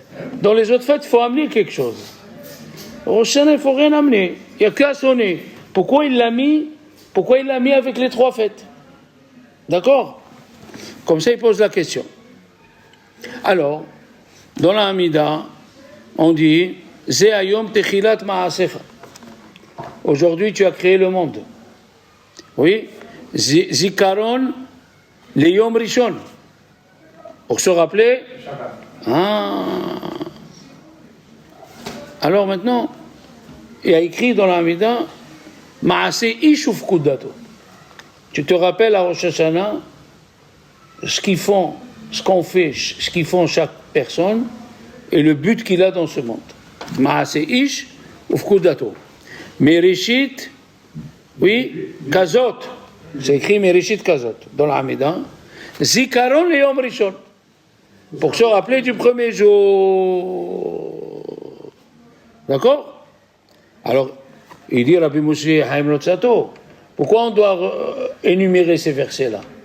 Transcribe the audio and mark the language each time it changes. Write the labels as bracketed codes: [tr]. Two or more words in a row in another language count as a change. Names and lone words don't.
[fr] Dans les autres fêtes, il faut amener quelque chose. Rosh Hashanah, il ne faut rien amener. Il n'y a qu'à sonner. Pourquoi il l'a mis avec les 3 fêtes? D'accord? Comme ça, il pose la question. Alors, dans la Hamida, on dit [he] זה היום תחילת מעשיך. [fr] Aujourd'hui, tu as créé le monde. [he] Oui? זיכרון ליום ראשון. [fr] Pour se rappeler. Alors maintenant, il y a écrit dans la Hamida [he] מעשה איש ופקודתו. [fr] Tu te rappelles à Rosh Hashanah ce qu'ils font chaque personne et le but qu'il a dans ce monde. [he] מעשה איש ופקודתו מראשית, oui, kazot. [fr] C'est écrit [he] מראשית כזאת [fr] dans la Hamida. [he] זיכרון ליום ראשון. [fr] Pour se rappeler du premier jour. D'accord? Alors, il dit Rabbi Moshe Haim Lotzato, pourquoi on doit énumérer ces versets-là?